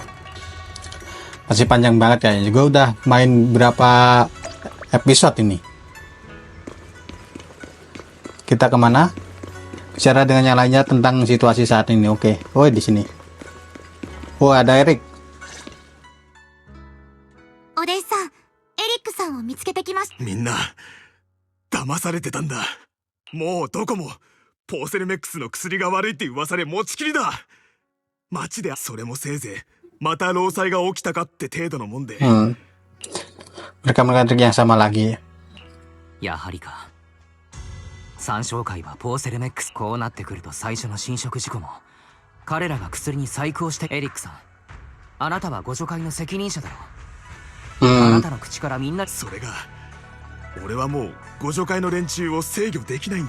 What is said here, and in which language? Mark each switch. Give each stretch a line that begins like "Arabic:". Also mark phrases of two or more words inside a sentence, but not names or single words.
Indonesian: Masih panjang banget kayaknya. Juga udah main berapa episode ini. Kita kemana? Bicara dengan yang lainnya tentang situasi saat ini. Oke. Oh di sini. Oh ada Erik.
Japanese: お弟子さん、エリックさんを見つけてきました。みんな騙されてたんだ。もうどこもポーセルメックスの薬が悪いって噂で持ちきりだ。街でそれもせいぜいまた労災が起きたかって程度のもんで。
Indonesian: Mereka melakukan trik yang sama lagi.
Japanese: やはりか。三商会はポーセルメックス、こうなってくると最初の侵食事故も彼らが薬に細工をして。エリックさん、あなたは互助会の責任者だろう。あなたの口からみんな。それが俺はもう互助会の連中を制御できないんだ。